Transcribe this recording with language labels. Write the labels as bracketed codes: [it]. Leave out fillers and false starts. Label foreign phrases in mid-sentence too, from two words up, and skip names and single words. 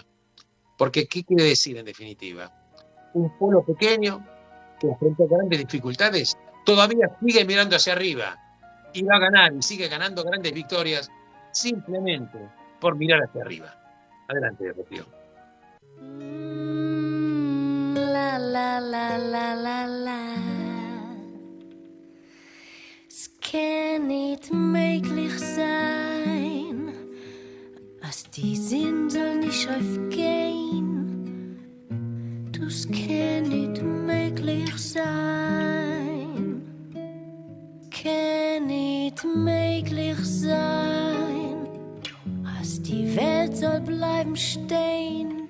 [es] Porque, ¿qué quiere decir en definitiva? Un pueblo pequeño que enfrentó grandes dificultades, todavía sigue mirando hacia arriba y va a ganar y sigue ganando grandes victorias simplemente por mirar hacia arriba. Adelante, Rocío. La la la la la la. [de] Es kann nicht möglich sein, als die Sinn soll nicht aufgehen. Das kann nicht möglich sein. Kann nicht möglich sein, als die Welt soll bleiben stehen.